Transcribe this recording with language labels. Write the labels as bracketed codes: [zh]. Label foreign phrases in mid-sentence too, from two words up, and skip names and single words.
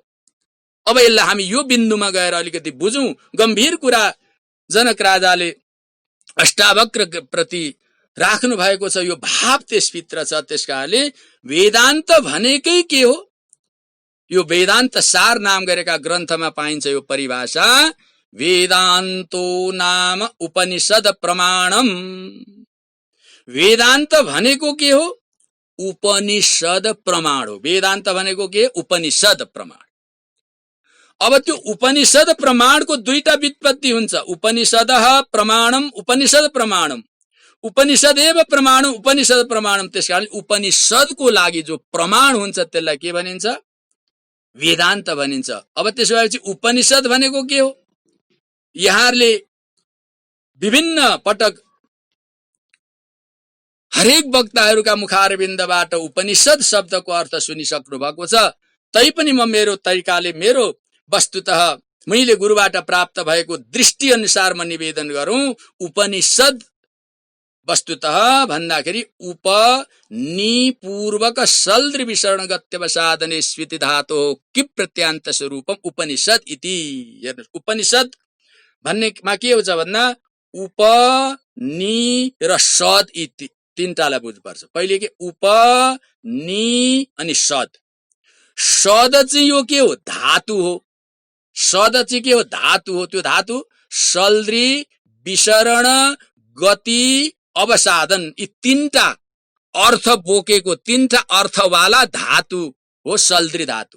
[ne] अब यसलाई हामी यो बिन्दुमा गएर अलिकति बुझौं। गम्भीर कुरा जनक राजाले अष्टावक्र प्रति राख्नु भएको छ, यो भाव त्यसभित्र छ। त्यसकारणले वेदान्त भनेकै के हो, यो वेदान्त सार नाम गरेका ग्रन्थमा पाइन्छ यो परिभाषा। [sa] वेदान्तो नाम उपनिषद प्रमाणम। [ne] वेदान्त भनेको के हो, उपनिषद प्रमाण हो। वेदान्त भनेको के, उपनिषद प्रमाण। अब त्यो उपनिषद प्रमाणको दुईटा व्युत्पत्ति हुन्छ, [sa] उपनिषदः प्रमाणम, उपनिषद प्रमाणम। उपनिषदेव प्रमाणम, उपनिषद प्रमाणम। [ne] त्यसकारण उपनिषदको लागि जो प्रमाण हुन्छ त्यसलाई के भनिन्छ, वेदान्त भनिन्छ। अब त्यसपछि उपनिषद भनेको के हो, यहाँहरुले विभिन्न पटक हरेक वक्ताहरूका मुखारविन्दबाट उपनिषद शब्दको अर्थ सुनिसक्नु भएको छ। तैपनि म मेरो तरिकाले, मेरो वस्तुतः मैले गुरुबाट प्राप्त भएको दृष्टि अनुसार म निवेदन गरौं। उपनिषद वस्तुतः भन्दाखेरि [sa] उपनिपूर्वक सल्द्र विसरण गत्यवसादने स्विति धातो कि प्रत्यांत स्वरूपम उपनिषद इति। [ne] हेर्नुस्, उपनिषद भन्नेमा के हुन्छ भन्दा उप नि र सद इति तीनटालाई बुझ्नुपर्छ। पहिले के उप नि अनि सद। सद चाहिँ यो के हो, धातु हो। सद चाहिँ के हो, धातु हो। त्यो धातु [sa] सल्द्री विसरण गति अवसादन, [ne] यी तीनटा अर्थ बोकेको, तीनटा अर्थवाला धातु हो सल्द्री धातु।